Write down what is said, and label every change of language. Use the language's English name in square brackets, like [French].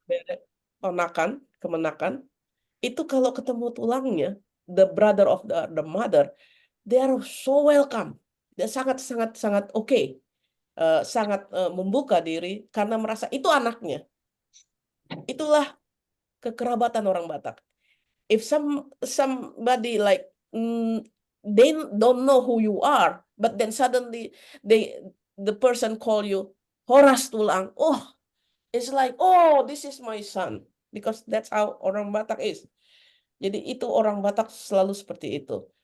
[Indonesian] bere kemenakan, itu kalau ketemu tulangnya, [English] the brother of the mother, they are so welcome. [Indonesian] Dia sangat oke. Sangat membuka diri karena merasa itu anaknya. Itulah kekerabatan orang Batak. [English] If somebody like they don't know who you are, but then suddenly the person call you Horas Tulang. Oh, it's like, oh, this is my son, because that's how [Indonesian] orang Batak [English] is. [Indonesian] Jadi itu orang Batak selalu seperti itu.